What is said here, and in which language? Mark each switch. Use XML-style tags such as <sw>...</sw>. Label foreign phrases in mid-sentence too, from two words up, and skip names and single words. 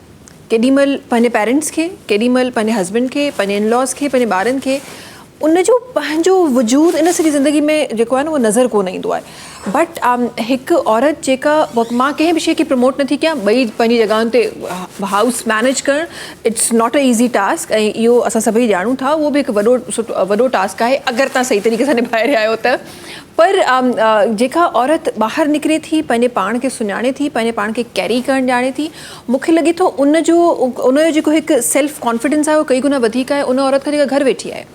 <sd>केॾीमहिल पंहिंजे पेरेंट्स खे, केॾीमहिल पंहिंजे हस्बैंड खे, पंहिंजे इनलॉस खे, पंहिंजे ॿारनि खे, उनजो पंहिंजो वजूद इन सॼी ज़िंदगी में जेको आहे न उहो नज़र कोन ईंदो आहे। बट हिकु औरत जेका, मां कंहिं बि शइ खे प्रमोट नथी कयां, ॿई पंहिंजी जॻहियुनि ते</sd> <en>house manage</en> <sd>करणु</sd> <en>it's not a easy task,</en> <sd>ऐं इहो असां सभई ॼाणूं था, उहो बि हिकु वॾो टास्क आहे अगरि तव्हां सही तरीक़े सां निभाए रहिया आहियो त। पर जेका औरत ॿाहिरि निकिरे थी, पंहिंजे पाण खे सुञाणे थी, पंहिंजे पाण खे कैरी करणु ॼाणे थी, मूंखे लॻे थो उनजो जेको हिकु</sd> <en>self confidence</en> <sd>आहे उहो कई गुना वधीक आहे उन औरत खां जेका घर वेठी आहे।</sd>